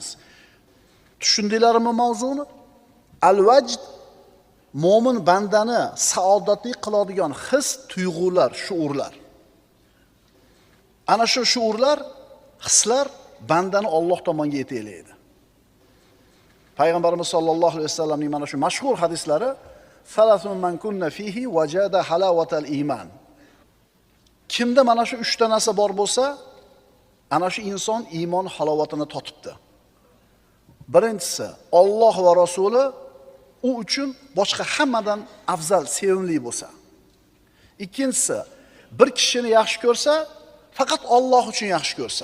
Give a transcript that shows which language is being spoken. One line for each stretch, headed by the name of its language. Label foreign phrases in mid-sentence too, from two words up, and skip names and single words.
Uzbek: Tushundinglarmi mavzuni? Al-vajd mo'min bandani saodatli qiladigan his, tuyg'ular, shuurlar. Ana shu shuurlar, hislar bandani Alloh tomonga yetaklaydi. Payg'ambarimiz sollallohu alayhi vasallamning mana shu mashhur hadislari
Arabic: ثلاث من كن فيه وجد حلاوة الإيمان.
Uzbek: Kimda mana shu 3 ta narsa bor bo'lsa, ana shu inson iymon halovatini totibdi. Birinchisi, Alloh va Rasuli u uchun boshqa hammadan afzal, sevimli bo'lsa. Ikkinchisi, bir kishini yaxshi ko'rsa, faqat Alloh uchun yaxshi ko'rsa.